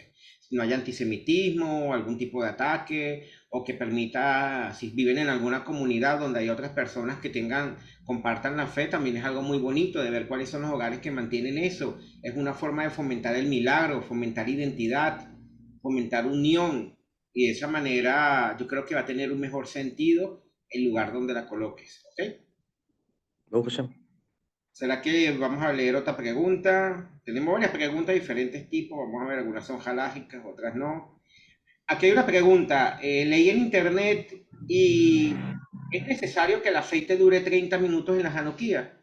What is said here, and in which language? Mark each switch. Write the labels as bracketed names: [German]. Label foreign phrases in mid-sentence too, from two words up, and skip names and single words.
[Spanish] Si no hay antisemitismo, algún tipo de ataque, o que permita, si viven en alguna comunidad donde hay otras personas que compartan la fe, también es algo muy bonito de ver cuáles son los hogares que mantienen eso. Es una forma de fomentar el milagro, fomentar identidad, fomentar unión. Y de esa manera yo creo que va a tener un mejor sentido el lugar donde la coloques, ¿ok? [Hebrew] ברוך השם. [Spanish] ¿Será que vamos a leer otra pregunta? Tenemos varias preguntas de diferentes tipos. Vamos a ver, algunas son halágicas, otras no. Aquí hay una pregunta. Leí en internet y es necesario que el aceite dure 30 minutos en la janoquía.